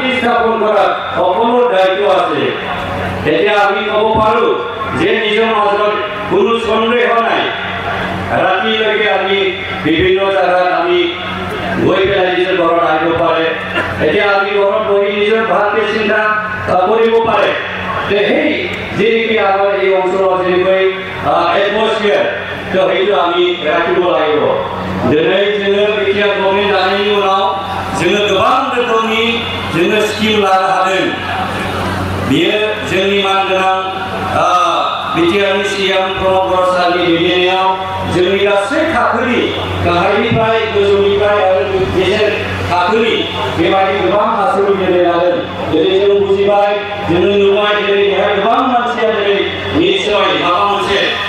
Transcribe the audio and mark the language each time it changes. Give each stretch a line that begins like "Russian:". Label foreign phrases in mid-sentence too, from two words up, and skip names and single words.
Assamese: স্থাপন কৰাত সকলো দায়িত্ব আছে এতিয়া আমি ক'ব পাৰোঁ যে নিজৰ মাজত কোনো সন্দেহ নাই ৰাতিলৈকে আমি বিভিন্ন জেগাত আমি গৈ পেলাই নিজৰ ঘৰত আহিব পাৰে এতিয়া আমি ঘৰত বহি নিজৰ ভালকৈ চিন্তা কৰিব পাৰে সেই যেনেকৈ আমাৰ এই অঞ্চলত যেনেকৈ এটমছফিয়াৰ তো সেইটো আমি ৰাখিব লাগিব
Bodo: दिनै जोङो बिटिआर गभर्नमेन्ट जानायनि उनाव जोङो गोबां रोखोमनि जोङो स्किम लानो हादों बेयो जोंनि मानगोनां बिटिआरनि सिएम प्रमद बर सारनि दैदेननायाव जोंनि गासै थाखोनि गाहायनिफ्राय गोजौनिफ्राय आरो गेजेर थाखोनि बेबायदि गोबां आसनि दिनै लादों दिनै जों बुजिबाय जोङो नुबाय दिनै बेहाय गोबां मानसिया दिनै निस्सय माबा मोनसे